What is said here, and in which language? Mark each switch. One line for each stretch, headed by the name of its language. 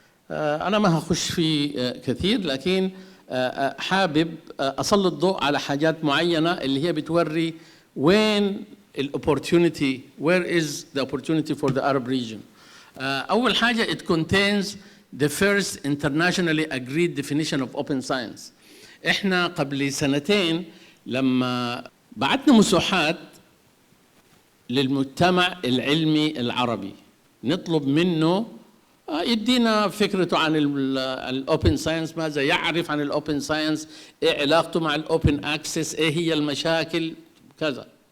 Arabic: أنا ما هخش فيه كثير، لكن حابب أسلط الضوء على حاجات معينة اللي هي بتوري وين ال
English: opportunity, where is the opportunity for the Arab region.
Arabic: أول حاجة
English: it contains the first internationally agreed definition of open science.
Arabic: إحنا قبل سنتين لما بعتنا مسوحات للمجتمع العلمي العربي نطلب منه يدينا فكرته عن الأوبن ساينس، ماذا يعرف عن الأوبن ساينس، إيه علاقته مع الأوبن أكسس، إيه هي المشاكل كذا.